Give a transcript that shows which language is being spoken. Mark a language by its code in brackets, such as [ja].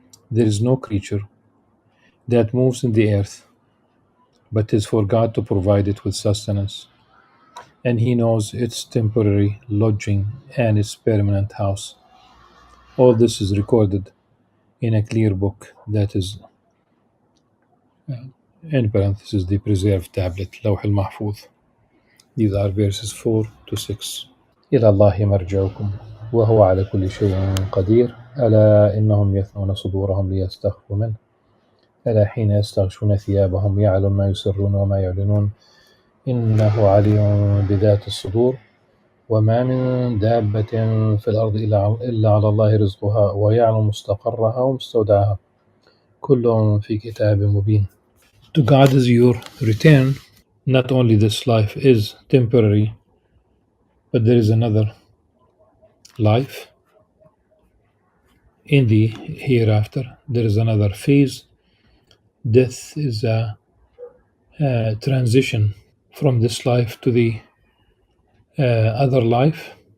[en] There is no creature that moves in the earth, but is for God to provide it with sustenance, and He knows its temporary lodging and its permanent house. All this is recorded in a clear book that is, in parentheses, the preserved tablet, Lawh al-Mahfuz. These are verses 4 to 6. [ar] إلى الله مرجعكم وهو على كل شيء قدير ألا إنهم يثنون صدورهم ليستخفوا منه ألا حين يستغشون ثيابهم يعلم ما يسرون وما يعلنون إنه عليم بذات الصدور وما من دابة في الأرض إلا على الله رزقها ويعلم مستقرها ومستودعها كل في كتاب مبين. [en] To God is your return. Not only this life is temporary, but there is another life in the hereafter. There is another phase. Death is a transition from this life to the other life.